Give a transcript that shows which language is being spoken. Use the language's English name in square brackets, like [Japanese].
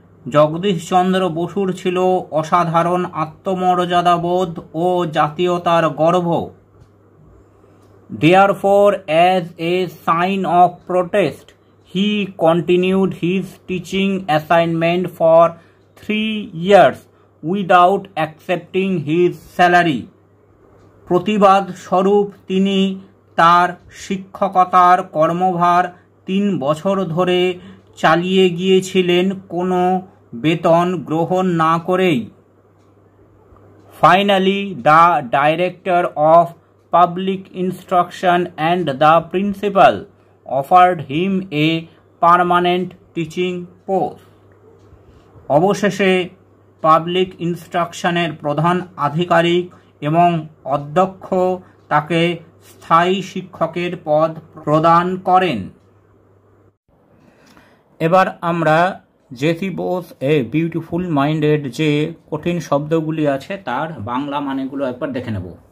[Bangla] জগদীশ চন্দ্র বসুর ছিল অসাধারণ আত্মমর্যাদাবোধ ও জাতীয়তার গর্ব। [English] Therefore, as a sign of protest, he continued his teaching assignment for 3 years without accepting his salary. [Bangla] প্রতিবাদ স্বরূপ তিনি তার শিক্ষকতার কর্মভার 3 বছর ধরে চালিয়ে গিয়েছিলেন কোনো বেতন গ্রহণ না করেই। [English] Finally, the director of public instruction and the principal offered him a permanent teaching post. [Bangla] অবশেষে পাবলিক ইনস্ট্রাকশনের প্রধান আধিকারিক এবং অধ্যক্ষ তাকে স্থায়ী শিক্ষকের পদ প্রদান করেন। এবার আমরা JC Bose a beautiful minded যে কঠিন শব্দগুলি আছে তার বাংলা মানেগুলো একবার দেখে নেব।